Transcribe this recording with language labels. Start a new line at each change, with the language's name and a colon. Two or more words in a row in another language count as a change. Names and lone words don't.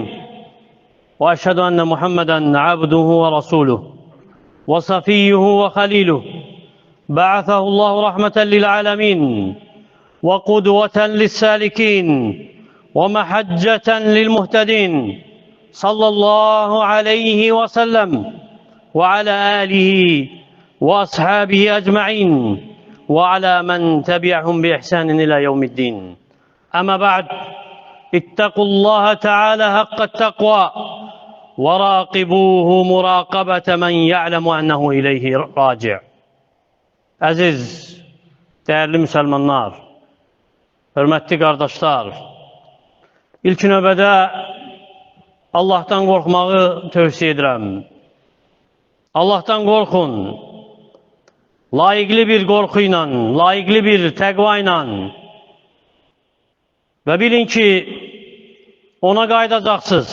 Arabic: وأشهد أن محمدًا عبده ورسوله وصفيه وخليله، بعثه الله رحمة للعالمين وقدوة للسالكين ومحجة للمهتدين، صلى الله عليه وسلم وعلى آله وأصحابه أجمعين وعلى من تبعهم بإحسان إلى يوم الدين. أما بعد، اتقوا الله تعالى حق التقوى وراقبوه مراقبة من يعلم أنه إليه راجع.
Azerbaijani: Əziz, değerli Müslümanlar, hörmətli qardaşlar, ilk növbədə Allah'tan qorxmağı tövsiyə edirəm. Allah'tan qorxun, layiqli bir qorxu ilə, layiqli bir təqva ilə və bilin ki, ona qayıdacaqsınız.